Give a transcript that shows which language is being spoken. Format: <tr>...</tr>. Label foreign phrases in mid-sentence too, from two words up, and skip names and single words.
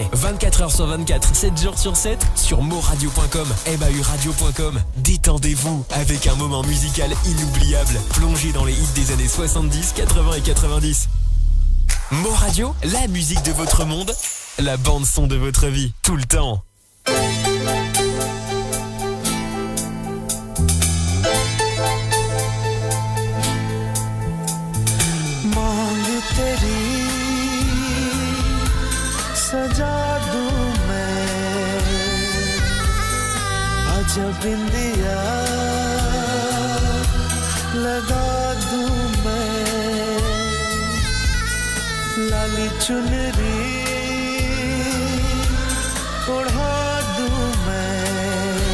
<fr>24h sur 24, 7 jours sur 7 sur moradio.com, mauradio.com. Détendez-vous avec un moment musical inoubliable, plongé dans les hits des années 70, 80 et 90. Mo Radio, la musique de votre monde, la bande son de votre vie, tout le temps.</fr> <hi>मांग तेरी सजा दूं मैं आजा बिंदिया लगा दूं मैं लाली चुनरी ओढ़ा दूं मैं</hi>